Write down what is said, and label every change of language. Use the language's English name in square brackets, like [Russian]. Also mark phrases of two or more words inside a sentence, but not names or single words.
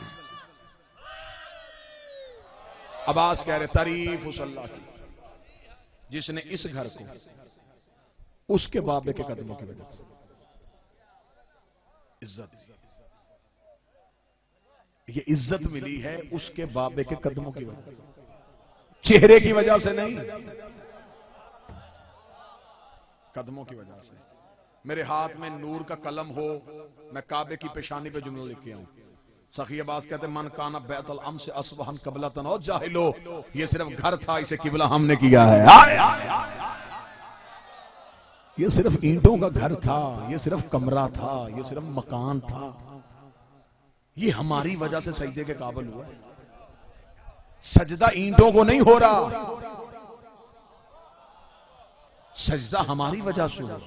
[Urdu] عباس کہہ رہے تعریف اس اللہ کی جس نے اس گھر کو اس کے بابے کے قدموں کی وجہ سے عزت، یہ عزت ملی ہے اس کے بابے کے قدموں کی وجہ سے، چہرے کی وجہ سے نہیں، قدموں کی وجہ سے۔ میرے ہاتھ میں نور کا قلم ہو، میں کعبے کی پیشانی پہ جملہ لکھ کے آؤں۔ سخی عباس کہتے ہیں [Arabic] من کانا بیت الامس اصبحن قبلتن او جاہلو، [Urdu] یہ صرف گھر تھا، اسے قبلہ ہم نے کیا ہے۔ یہ صرف اینٹوں کا گھر تھا، یہ صرف کمرہ تھا، یہ صرف مکان تھا، یہ ہماری وجہ سے سجدے کے قابل ہوا۔ سجدہ اینٹوں کو نہیں ہو رہا، سجدہ ہماری وجہ سے ہوا۔